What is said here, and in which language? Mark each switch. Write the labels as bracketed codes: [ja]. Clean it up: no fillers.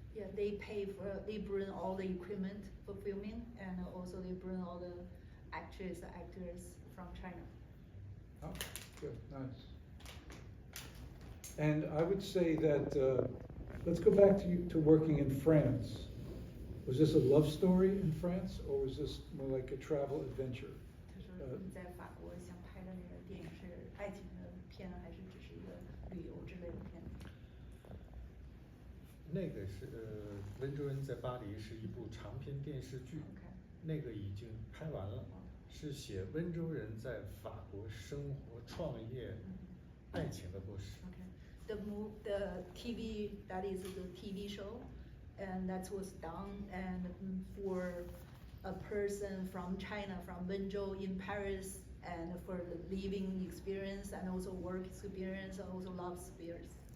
[en] Yeah, they bring all the equipment for filming, and also they bring all the actors from China. Oh, good, nice. And I would say that, let's go back to working in France. Was this a love story in France, or was this more like a travel adventure? [zh] 他说你在法国想拍的那个电影是爱情的片，还是只是一个旅游之类的片？那个是温州人在巴黎是一部长篇电视剧，那个已经拍完了，是写温州人在法国生活、创业、爱情的故事。 [en] The TV, that is the TV show, and that was done and for a person from China, from Wenzhou in Paris, and for the living experience and also work experience, and also love experience.